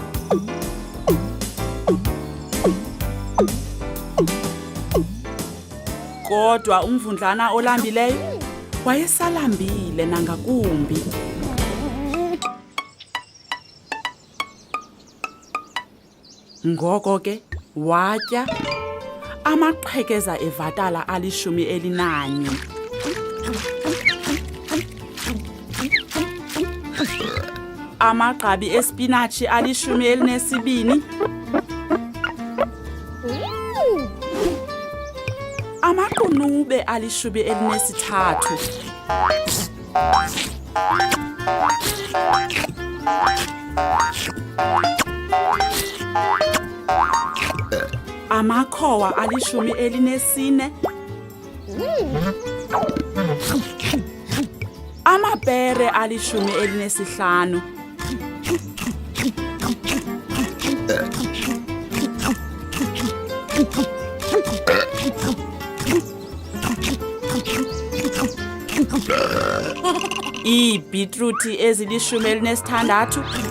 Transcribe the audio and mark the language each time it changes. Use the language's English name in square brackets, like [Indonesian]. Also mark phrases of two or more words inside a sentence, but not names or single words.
[Xhosa] Kodwa umvundlana olambileyo wayesalambile nangakumbi. Ngoko ke watya amaqhekeza evatala ali11. Amagqabi espinatshi ali12. Amaqunube ali13. Amakhowa ali14. Amapere ali15. Iibhitruthi ezili16.